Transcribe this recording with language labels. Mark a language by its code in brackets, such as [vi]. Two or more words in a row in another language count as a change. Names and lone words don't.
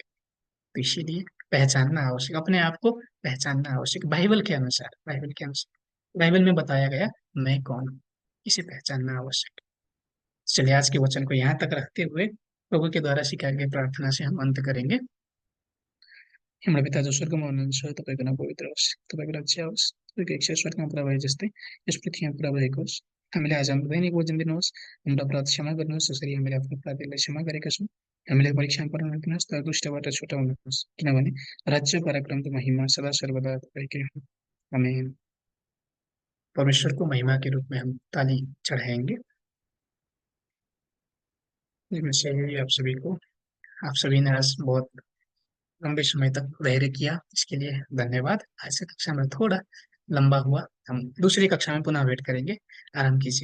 [hi] तो इसीलिए पहचानना आवश्यक, अपने आप को पहचानना आवश्यक, बाइबल के अनुसार, बाइबल के अनुसार, बाइबल में बताया गया मैं कौन हूँ, इसे पहचानना आवश्यक है। चलिए आज के वचन को यहाँ तक रखते हुए प्रभु के द्वारा सिखाई गई प्रार्थना से हम अंत करेंगे। [ne] हाम्रो पिता जो स्वर्गमा हुनुहुन्छ, तपाईँको नाम पवित्र होस्, तपाईँको राज्य आओस्, तपाईँको इच्छा स्वर्गमा पुरा भए जस्तै यस पृथ्वीमा पुरा भएको होस्। हामीले आज हाम्रो दैनिक भोजन दिनुहोस्, हाम्रो अपराध क्षमा गर्नुहोस् जसरी हामीले आफ्नो अपराधीलाई क्षमा गरेका छौँ। हामीले परीक्षामा पर्न दिनुहोस् तर दुष्टबाट छुटाउनुहोस्, किनभने राज्य, पराक्रम र महिमा सदा सर्वदा तपाईँकै हुन्। आमेन। [hi] परमेश्वर को महिमा के रूप में हम ताली चढ़ाएंगे। इसमें से आप सभी को, आप सभी ने आज बहुत लंबे समय तक धैर्य किया, इसके लिए धन्यवाद। आज से कक्षा में थोड़ा लंबा हुआ। हम दूसरी कक्षा में पुनः वेट करेंगे।